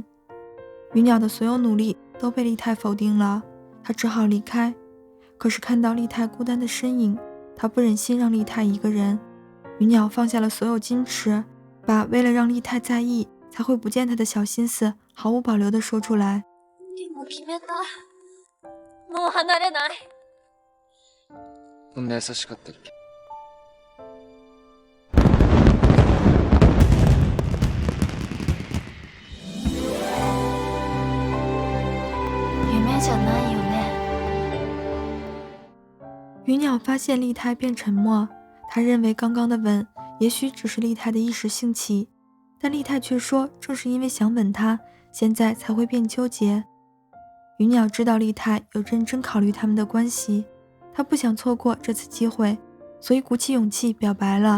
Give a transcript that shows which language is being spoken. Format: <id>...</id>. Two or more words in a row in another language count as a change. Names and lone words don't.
<zh>鱼鸟的所有努力都被丽太否定了，他只好离开。可是看到丽太孤单的身影，他不忍心让丽太一个人。鱼鸟放下了所有矜持，把为了让丽太在意才会不见他的小心思毫无保留地说出来。</zh> <ja>でも決めた。もう離れない。こんな優しかったっけ。夢じゃないよね。</ja> <zh>鱼鸟发现丽太变沉默，他认为刚刚的吻也许只是丽太的一时兴起，但丽太却说正是因为想吻他，现在才会变纠结。鱼鸟知道丽太有认真考虑他们的关系，他不想错过这次机会，所以鼓起勇气表白了。</zh>